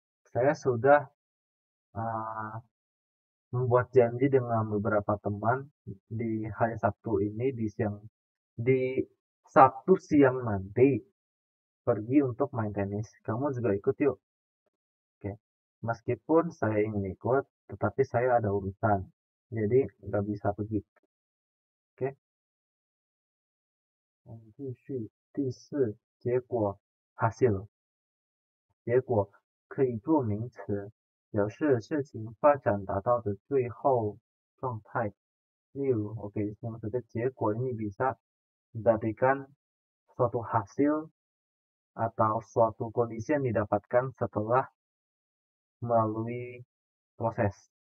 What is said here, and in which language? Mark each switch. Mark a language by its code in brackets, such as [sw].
[id] Saya sudah membuat janji dengan beberapa teman di hari Sabtu ini di Sabtu siang nanti pergi untuk main tenis. Kamu juga ikut yuk. Oke. Meskipun saya ingin ikut, tetapi saya ada urusan, jadi nggak bisa pergi. Oke. [zh] 我们继续第四，结果 [id] hasil， [zh] 结果可以做名词，表示事情发展达到的最后状态。例如， [id] oke, maksudnya 结果 ini bisa menjadikan suatu hasil atau suatu kondisi yang didapatkan setelah melalui proses.